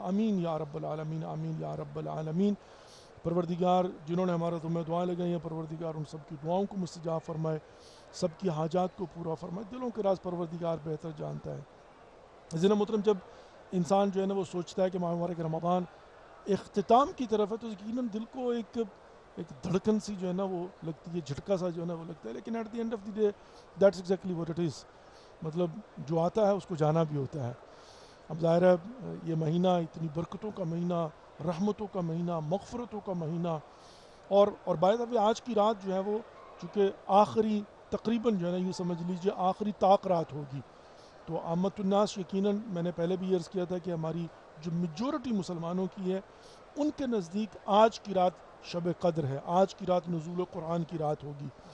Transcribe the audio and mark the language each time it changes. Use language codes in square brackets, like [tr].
[ur] آمین یا رب العالمین، آمین یا رب العالمین. پروردگار جنہوں نے ہمارے تمہیں دعائیں لگائی ہیں، پروردگار ان سب کی دعاؤں کو مستجاب فرمائے، سب کی حاجات کو پورا فرمائے. دلوں کے راز پروردگار بہتر جانتا ہے. عزیزان محترم، جب انسان جو ہے نا وہ سوچتا ہے کہ ماہ مبارک رمضان اختتام کی طرف ہے تو یقیناً دل کو ایک دھڑکن سی جو ہے نا وہ لگتی ہے، جھٹکا سا جو ہے نا وہ لگتا ہے. [en] لیکن at the end of the day that's exactly what it is. [ur] مطلب جو آتا ہے اس کو جانا بھی ہوتا ہے. اب ظاہر ہے یہ مہینہ اتنی برکتوں کا مہینہ، رحمتوں کا مہینہ، مغفرتوں کا مہینہ، اور [en] by the way [ur] آج کی رات جو ہے وہ چونکہ آخری تقریباً جو ہے نا یوں سمجھ لیجیے آخری طاق رات ہوگی، تو عامت الناس یقیناً میں نے پہلے بھی عرض کیا تھا کہ ہماری جو میجورٹی مسلمانوں کی ہے ان کے نزدیک آج کی رات شب قدر ہے، آج کی رات نزول قرآن کی رات ہوگی.